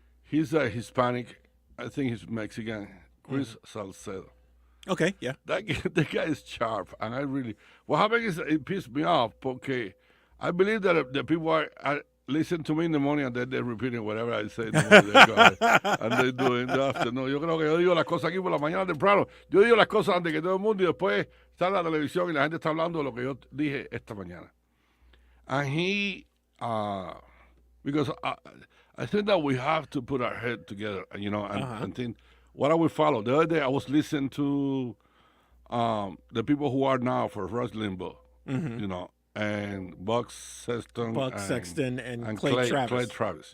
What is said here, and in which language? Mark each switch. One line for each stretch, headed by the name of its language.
English: He's a Hispanic. I think he's Mexican. Chris Salcedo. Okay, yeah. That guy is sharp, and what happened is it pissed me off because I believe that the people are listen to me in the morning and then they're repeating whatever I say in the morning and they do in the afternoon.
Spanish: Yo creo que yo digo las cosas aquí por la mañana temprano. Yo digo las cosas antes que todo el mundo y después sale la televisión y la gente está hablando de lo que yo dije esta mañana.
English: And he, because I think that we have to put our head together, and think, what I will follow. The other day I was listening to the people who are now for Rush Limbaugh, and Buck Sexton and Clay Travis.